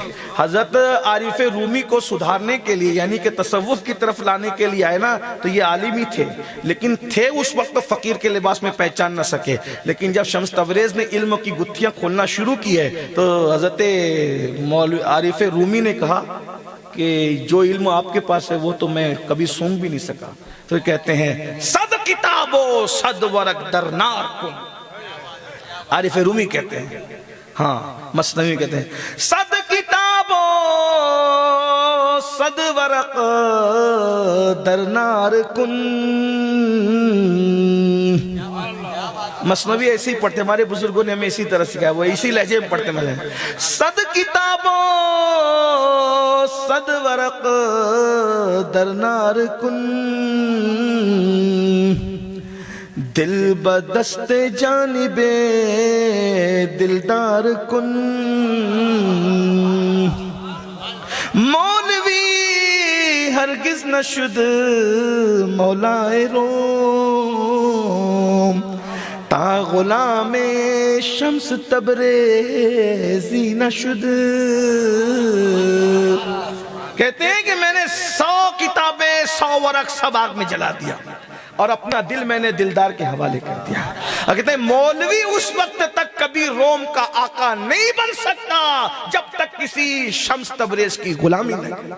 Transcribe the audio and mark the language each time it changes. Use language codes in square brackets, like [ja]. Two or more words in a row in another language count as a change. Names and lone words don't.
[ur] حضرت عارف رومی کو سدھارنے کے لیے یعنی کہ تصوف کی طرف لانے کے لیے آئے نا تو یہ عالم ہی تھے، لیکن تھے اس وقت فقیر کے لباس میں پہچان نہ سکے۔ لیکن جب شمس تبریز نے علم کی گتھیاں کھولنا شروع کی ہے تو حضرت عارف رومی نے کہا کہ جو علم آپ کے پاس ہے وہ تو میں کبھی سونگ بھی نہیں سکا۔ تو کہتے ہیں [fa] صد کتابو صد ورق در نار کن، [ur] عارف رومی کہتے ہیں، ہاں مثنوی کہتے ہیں [fa] صد کتابو صد ورق در نار کن۔ [ur] مثنوی ایسی پڑھتے، ہمارے بزرگوں نے ہمیں اسی طرح سکھایا، وہ اسی لہجے میں پڑھتے ہیں [fa] صد کتابو صد ورق در نار کن، دل بدست جانب دلدار کن، مولوی ہرگز نشد مولائے روم، تا غلام شمس تبریزی نشد۔ [ur] کہتے ہیں کہ میں نے 100 کتابیں 100 ورق سب آگ میں جلا دیا اور اپنا دل میں نے دلدار کے حوالے کر دیا۔ اور کہتے ہیں مولوی اس وقت تک کبھی روم کا آقا نہیں بن سکتا جب تک کسی شمس تبریز کی غلامی نہیں۔